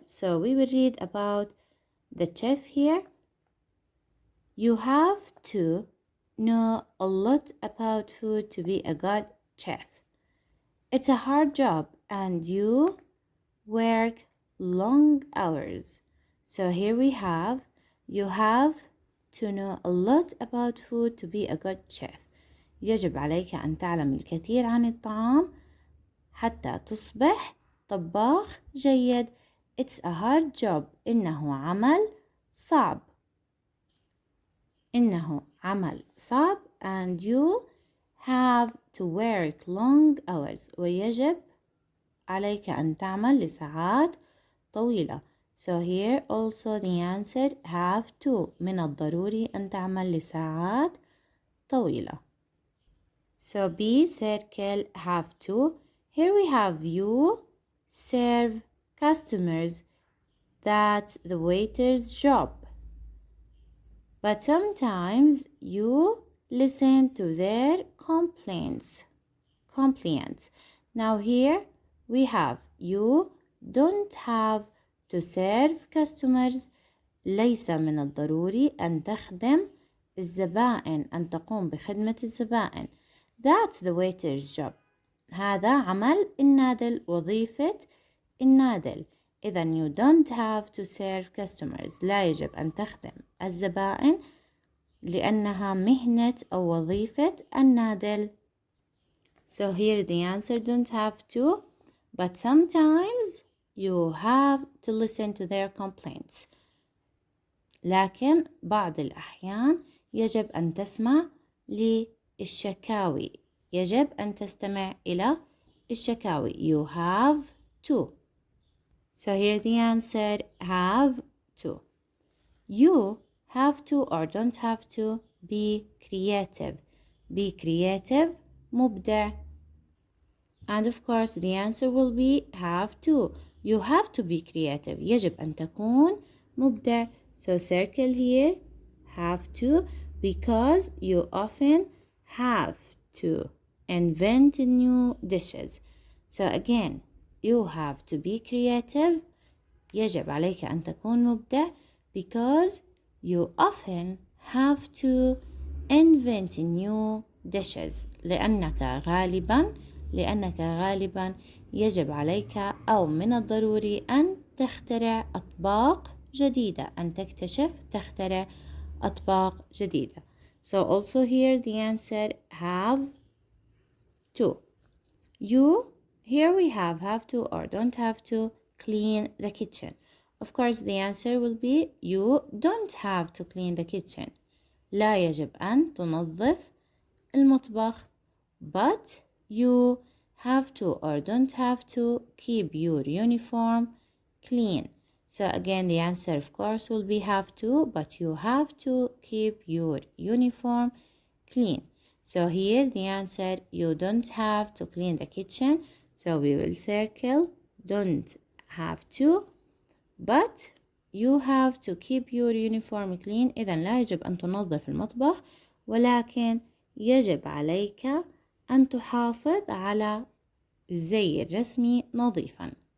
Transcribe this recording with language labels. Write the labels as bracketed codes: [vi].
[en] So we will read about the chef here. You have to know a lot about food to be a good chef. It's a hard job and you work long hours. So here we have, you have to know a lot about food to be a good chef. [ar] يجب عليك أن تعلم الكثير عن الطعام حتى تصبح طباخ جيد. [en] It's a hard job. [ar] إنه عمل صعب. إنه عمل صعب [en] and you have to work long hours. [ar] ويجب عليك أن تعمل لساعات طويلة. [en] So here also the answer have to. [ar] من الضروري أن تعمل لساعات طويلة. [en] So be circle have to. Here we have you serve customers. That's the waiter's job. But sometimes you listen to their complaints. Now here we have you don't have to serve customers. [ar] ليس من الضروري أن تخدم الزبائن، أن تقوم بخدمة الزبائن. [en] That's the waiter's job. [ar] هذا عمل النادل، وظيفة النادل. إذا [en] you don't have to serve customers. [ar] لا يجب أن تخدم الزبائن لأنها مهنة أو وظيفة النادل. [en] So here the answer don't have to, but sometimes you have to listen to their complaints. [ar] لكن بعض الأحيان يجب أن تسمع للشكاوي. يجب أن تستمع إلى الشكاوي. [en] You have to. So here the answer have to. You have to or don't have to be creative. Be creative [ar] مبدع. [en] And of course the answer will be have to. You have to be creative. [ar] يجب أن تكون مبدع. [en] So circle here have to, because you often have to invent new dishes. So again, you have to be creative. [ar] يجب عليك أن تكون مبدع [en] because you often have to invent new dishes. [ar] لأنك غالبا يجب عليك أو من الضروري أن تخترع أطباق جديدة. أن تكتشف تخترع أطباق جديدة. [en] So also here the answer have to. You, here we have to or don't have to clean the kitchen. Of course the answer will be you don't have to clean the kitchen. [ar] لا يجب أن تنظف المطبخ. [en] But you have to or don't have to keep your uniform clean. So again the answer of course will be have to, but you have to keep your uniform clean. So here the answer you don't have to clean the kitchen. So we will circle don't have to, but you have to keep your uniform clean. [ar] إذا لا يجب أن تنظف المطبخ، ولكن يجب عليك أن تحافظ على الزي الرسمي نظيفا.